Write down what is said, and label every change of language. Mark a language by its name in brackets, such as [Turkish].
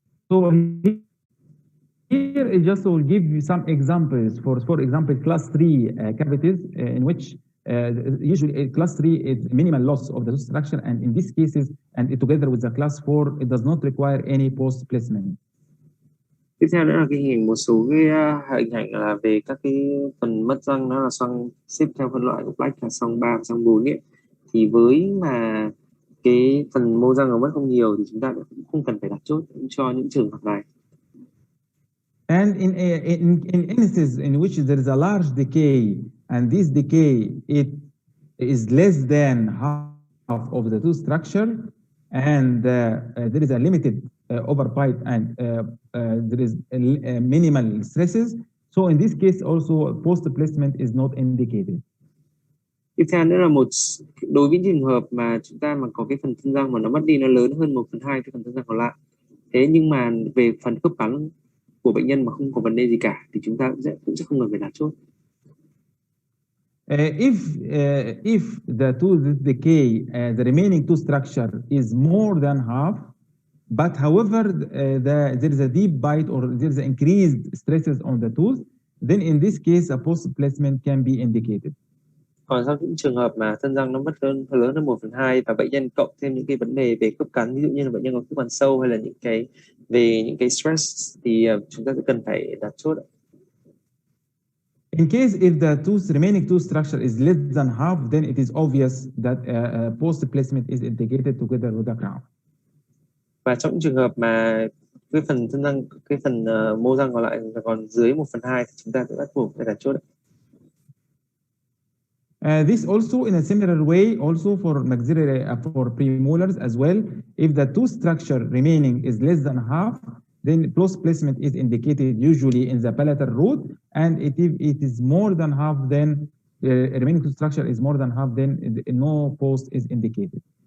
[English] So here I just will give you some examples for example class 3 cavities in which usually class 3 is minimal loss of the tooth structure, and in these cases and together with the class 4 it does not require any post placement. [Vietnamese] Tiếp theo nữa là cái hình một số cái hình ảnh là về các cái phần mất răng, nó là xoang xếp theo phân loại của Black là xoang 3 và xoang 4 ấy. Thì với mà cái phần mô răng nó mất không nhiều thì chúng ta cũng không cần phải đặt chốt cho những trường hợp này. [English] And in instances in which there is a large decay and this decay it is less than half of the tooth structure and there is a limited overbite and there is minimal stresses, so in this case also post placement is not indicated. [Vietnamese] Tiếp theo nữa là đối với trường hợp mà chúng ta mà có cái phần thân răng mà nó mất đi, nó lớn hơn 1/2 cái phần thân răng còn lại, thế nhưng mà về phần khớp cắn của bệnh nhân mà không có vấn đề gì cả thì chúng ta cũng sẽ không cần phải đặt chốt. [English] If the tooth decay, the remaining tooth structure is more than half, but however there is a deep bite or there is increased stresses on the tooth, then in this case a post placement can be indicated. [Vietnamese] Còn trong những trường hợp mà thân răng nó mất lớn hơn 1/2 và bệnh nhân cộng thêm những cái vấn đề về khớp cắn, ví dụ như là bệnh nhân có khớp cắn sâu hay là những cái stress, thì chúng ta sẽ cần phải đặt chốt. [English] In case if the remaining tooth structure is less than half, then it is obvious that post placement is indicated together with the crown. [Vietnamese] Và trong trường hợp mà cái phần thân răng, cái phần mô răng còn lại còn dưới 1/2 thì chúng ta sẽ bắt buộc phải đặt chốt. [English] This also in a similar way also for maxillary for premolars as well. If the tooth structure remaining is less than half, then post placement is indicated usually in the palatal root, and if it is more than half, then remaining tooth structure is more than half, then no post is indicated.